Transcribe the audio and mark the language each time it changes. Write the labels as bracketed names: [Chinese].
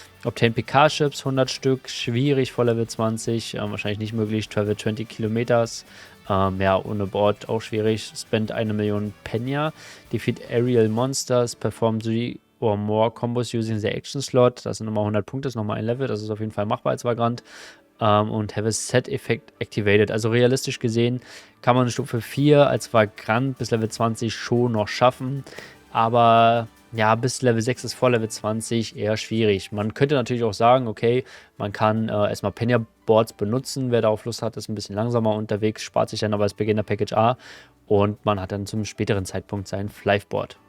[English] Obtain PK-Chips, [German] 100 Stück, schwierig vor Level 20, wahrscheinlich nicht möglich. [English] Travel 20 Kilometers, [German] ja, ohne Board auch schwierig. [English] Spend 1 Million Penya. Defeat Aerial Monsters, perform 3 or more Combos using the Action Slot. [German] Das sind nochmal 100 Punkte, das ist nochmal ein Level, das ist auf jeden Fall machbar als Vagrant. [English] Und have a Set Effect activated. [German] Also realistisch gesehen kann man Stufe 4 als Vagrant bis Level 20 schon noch schaffen. Aber ja, bis Level 6 ist vor Level 20 eher schwierig. Man könnte natürlich auch sagen, okay, man kann erstmal Penya-Boards benutzen. Wer darauf Lust hat, ist ein bisschen langsamer unterwegs, spart sich dann aber das Beginner Package A und man hat dann zum späteren Zeitpunkt sein Fliveboard.